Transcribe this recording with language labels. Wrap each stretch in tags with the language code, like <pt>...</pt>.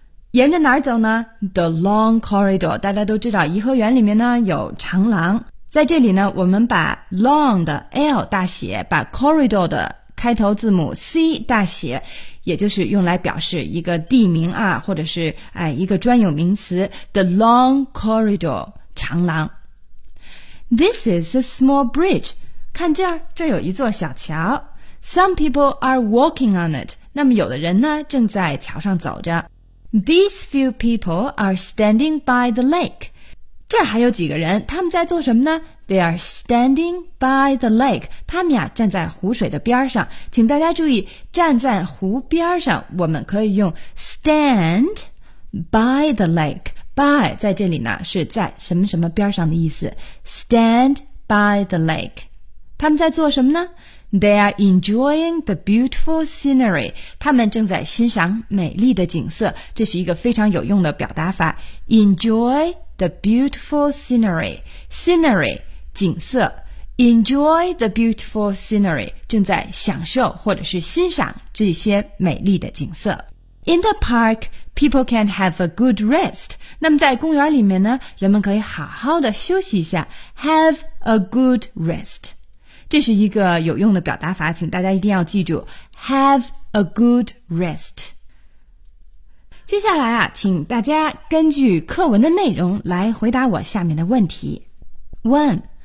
<zh>沿着哪儿走呢 the long corridor 大家都知道颐和园里面呢有长廊在这里呢我们把 long 的 L 大写把 corridor 的开头字母 C 大写也就是用来表示一个地名啊或者是一个专有名词 the long corridor 长廊</zh> <en>this is a small bridge</en> <zh>看这儿这儿有一座小桥</zh> <en>Some people are walking on it.</en> <zh>那么有的人呢正在桥上走着。</zh> <en>These few people are standing by the lake.</en> <zh>这还有几个人他们在做什么呢</zh> <en>They are standing by the lake.</en> <zh>他们呀站在湖水的边上。请大家注意站在湖边上我们可以用</zh> <en>stand by the lake.</en> <zh>By 在这里呢是在什么什么边上的意思。</zh> <en>Stand by the lake.</en> <zh>他们在做什么呢</zh> <en>They are enjoying the beautiful scenery.</en> <zh>他们正在欣赏美丽的景色。这是一个非常有用的表达法。</zh> <en>Enjoy the beautiful scenery. Scenery, 景色。 Enjoy the beautiful scenery.</en> <zh>正在享受或者是欣赏这些美丽的景色。</zh> <en>In the park, people can have a good rest.</en> <zh>那么在公园里面呢，人们可以好好的休息一下。</zh> <en>Have a good rest.</en> <zh>这是一个有用的表达法请大家一定要记住 Have a good rest 接下来啊请大家根据课文的内容来回答我下面的问题 1.</zh>